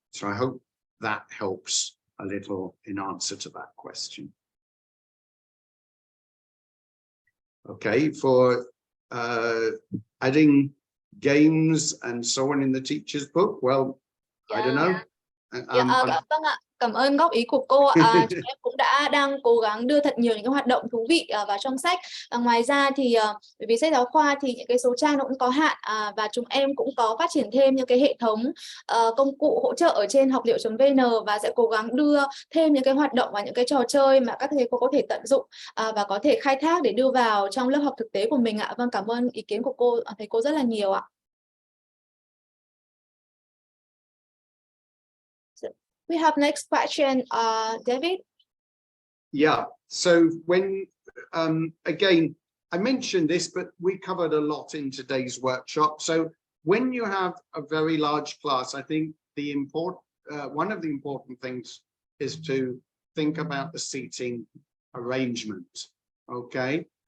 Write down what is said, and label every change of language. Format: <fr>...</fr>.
<en>So I hope that helps a little in answer to that question. Okay, for adding games and so on in the teacher's book, well, I don't know.</en> <vi>Vâng ạ, cảm ơn góp ý của cô ạ. Chúng em cũng đang cố gắng đưa thật nhiều những cái hoạt động thú vị vào trong sách. Ngoài ra thì bởi vì sách giáo khoa thì những cái số trang nó cũng có hạn, và chúng em cũng có phát triển thêm những cái hệ thống công cụ hỗ trợ ở trên học liệu.vn và sẽ cố gắng đưa thêm những cái hoạt động và những cái trò chơi mà các thầy cô có thể tận dụng và có thể khai thác để đưa vào trong lớp học thực tế của mình ạ. Vâng, cảm ơn ý kiến của cô, thầy cô rất là nhiều ạ.</vi> <en>We have next question, David. Yeah, so when, again, I mentioned this, but we covered a lot in today's workshop. So when you have a very large class, I think the one of the important things is to think about the seating arrangement, okay?</en>